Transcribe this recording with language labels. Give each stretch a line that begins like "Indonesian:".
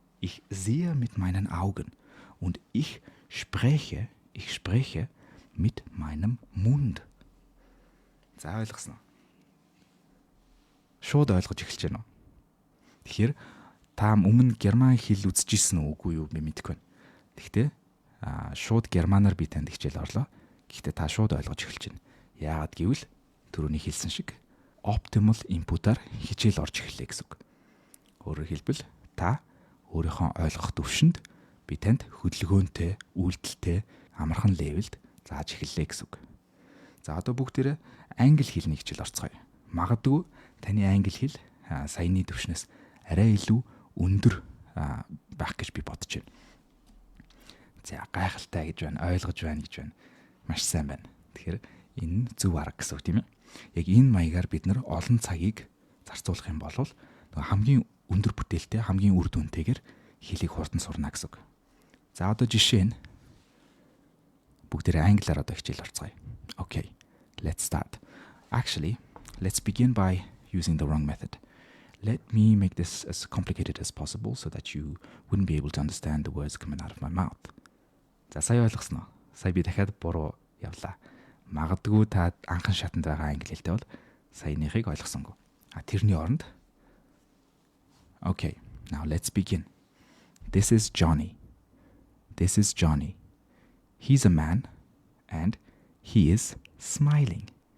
German: Ich sehe mit meinen Augen und ich spreche mit meinem Mund.
Mongolian: За ойлгосноо. Шууд ойлгож эхэлж байна уу? Тэгэхээр та өмнө герман хэл үзчихсэн үгүй юу би мэдэхгүй байна. Гэхдээ шууд германаар би танд хичээл орлоо. Гэхдээ та шууд ойлгож эхэлж байна. Яагаад гэвэл түрүүний хэлсэн шиг optimal input-аар хичээл орж эхэллээ гэсэн үг. Өөрөөр хэлбэл та өөрийнхөө ойлгох төвшөнд би танд хөдөлгөөнтэй, үйлдэлтэй амархан левелд зааж эхэллээ гэсэн үг. За одоо бүгдээрээ англи хэлний хичээл орцгоё. Магадгүй таны англи хэл саяны төвшнөөс арай илүү өндөр байх гэж би бодож байна. За гайхалтай гэж байна, ойлгож байна гэж байна. Маш сайн байна. Тэгэхээр энэ зөв арга гэсэн үг тийм ээ. Яг энэ маягаар бид нар олон цагийг зарцуулах юм бол хамгийн өндөр бүтээлтэй, хамгийн үр дүнтэйгээр хэлийг хурдан сурна гэсэн үг. За одоо жишээ нь бүгдээрээ англиар одоо хичээл орцгоё.
English: Okay, let's start. Actually, let's begin by using the wrong method. Let me make this as complicated as possible so that you wouldn't be able to understand the words coming out of my mouth.
Mongolian: За сая ойлгосноо. Сая би дахиад буруу явлаа. Магадгүй та анхан шатанд байгаа англи хэлтэй бол саяныхыг ойлгосонгүй. Тэрний оронд
English: Okay, now let's begin. This is Johnny. This is Johnny. He's a man and he is smiling.